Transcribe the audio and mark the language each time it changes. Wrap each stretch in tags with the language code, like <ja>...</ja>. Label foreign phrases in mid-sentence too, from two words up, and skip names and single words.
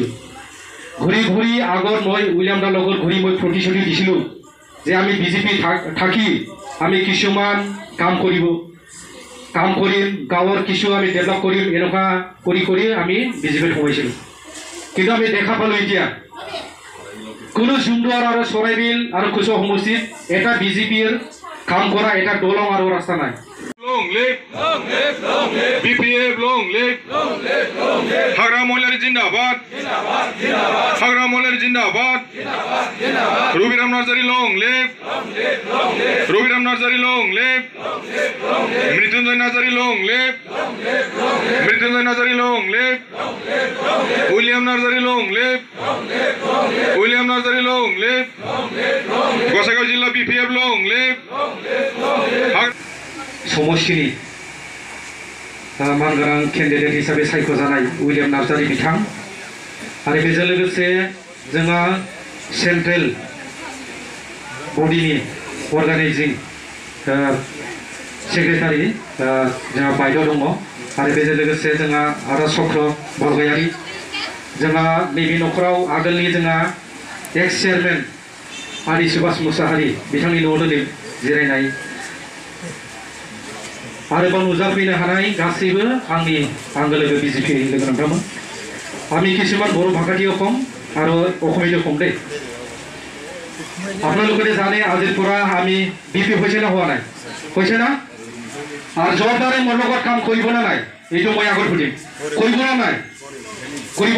<as>ঘূৰি ঘূৰি আগত মই উইলিয়াম দাৰ লগত ঘূৰি মই প্ৰতিশ্ৰুতি দিছিলোঁ যে আমি বিজেপি থাকি আমি কিছুমান কাম কৰিম, গাঁৱৰ কিছু আমি ডেভেলপ কৰিম, এনেকুৱা কৰি আমি বিজেপিত সোমাইছিলোঁ। কিন্তু আমি দেখা পালোঁ এতিয়া কোনো জুমদুৱাৰ আৰু চৰাইবিল আৰু খুচুগাঁও সমষ্টিত এটা বিজেপিৰ কাম কৰা এটা দলং আৰু ৰাস্তা নাই।</as> <en>Long live BPF, long live Hagra Mollari Jindabad, Hagra Mollari Jindabad, Ruby Ram Nazari, long live Ruby Ram Nazari, long live Mrityunjay Nazari, long live Mrityunjay Nazari, long live William Nazari, long live William Nazari, long live Gosaigaon Jilla BPF, long live</en> <brx>समष्टिनि मानगोनां केन्डिडेट हिसाबै सायख'जानाय उइलियाम नार्जारि बिथां आरो बेजों लोगोसे जोंहा सेन्ट्रेल बडिनि</brx> <en>organizing secretary</en> <brx>जोंहा बायद' दङ आरो बेजों लोगोसे जोंहा आदा चक्र बरगयारि जोंहा नैबे न'खराव आगोलनि जोंहा</brx> <en>ex chairman</en> <brx>आदि सुभाष मुसाहारि बिथांनि न'आव दिनै जिरायनाय आरोबाव नुजाफैनो हानाय गासैबो आंनि आंगो लोगो बिजेपि लोगो नांथारमोन।</brx> <as>আমি কিছুমান বড়ো ভাষাটিও কম আৰু অসমীয়াও কম দেই। আপোনালোকে জানে আজিৰ পৰা আমি বিপি হৈছে না হোৱা নাই, হৈছে না? আৰু জবাবদাৰে মোৰ লগত কাম কৰিব না নাই এইটো মই আগত সুধিম, কৰিব না নাই? কৰিব।</as>